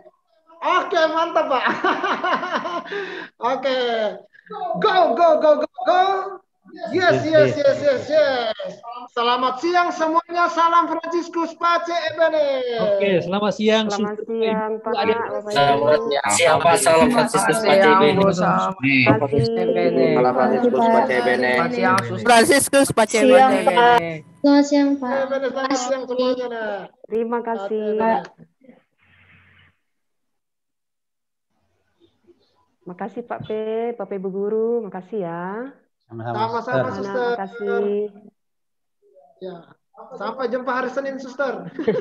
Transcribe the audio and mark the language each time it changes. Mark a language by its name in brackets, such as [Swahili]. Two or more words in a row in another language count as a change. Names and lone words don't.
[Indonesian] Oke, mantap Pak. Oke, go. Yes. Selamat siang semuanya. Salam Franciscus [Italian] Pace Ebene. [Indonesian] Oke, selamat siang. Selamat siang, Pak. Selamat siang, Pak. Salam Franciscus [Italian] Pace Ebene. [Indonesian] Salam Franciscus [Italian] Pace Ebene. Franciscus Pace Ebene. [Indonesian] Selamat siang, Pak. Selamat siang semuanya. Terima kasih. Makasih Pak P, Bapak Ibu Guru, makasih ya. Sama-sama Suster. Makasih. Ya, sampai jumpa hari Senin Suster.